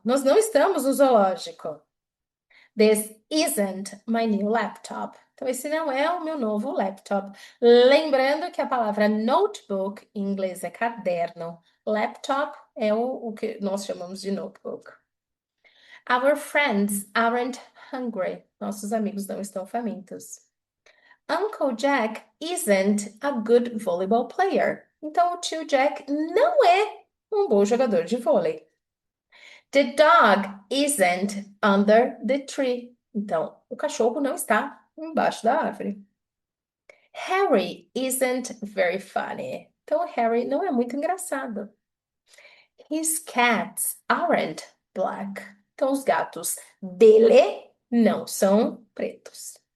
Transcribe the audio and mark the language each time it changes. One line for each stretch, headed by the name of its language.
Portuguese: Nós não estamos no zoológico.
English: This isn't my new laptop.
Portuguese: Então, esse não é o meu novo laptop. Lembrando que a palavra notebook em inglês é caderno. Laptop é o que nós chamamos de notebook.
English: Our friends aren't hungry.
Portuguese: Nossos amigos não estão famintos.
English: Uncle Jack isn't a good volleyball player.
Portuguese: Então, o tio Jack não é um bom jogador de vôlei.
English: The dog isn't under the tree.
Portuguese: Então, o cachorro não está embaixo da árvore.
English: Harry isn't very funny.
Portuguese: Então, o Harry não é muito engraçado.
English: His cats aren't black.
Portuguese: Então, os gatos dele não são pretos.